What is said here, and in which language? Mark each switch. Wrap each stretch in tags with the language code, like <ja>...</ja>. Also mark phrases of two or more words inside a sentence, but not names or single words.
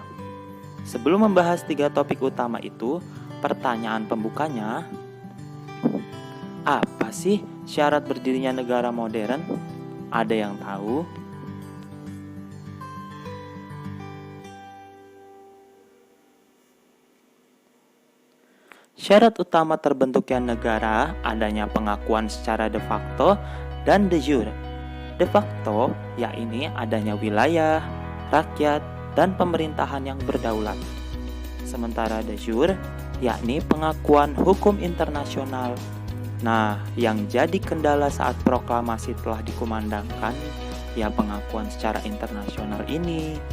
<id>Sebelum membahas 3 topik utama itu, pertanyaan pembukanya, apa sih syarat berdirinya negara modern? Ada yang tahu? Syarat utama terbentuknya negara adanya pengakuan secara</id> <la>de facto</la> <id>dan</id> <la>de jure. De facto,</la> <id>yakni adanya wilayah, rakyat, dan pemerintahan yang berdaulat. Sementara</id> <la>de jure,</la> <id>yakni pengakuan hukum internasional. Nah, yang jadi kendala saat proklamasi telah dikumandangkan, ya pengakuan secara internasional ini.</id>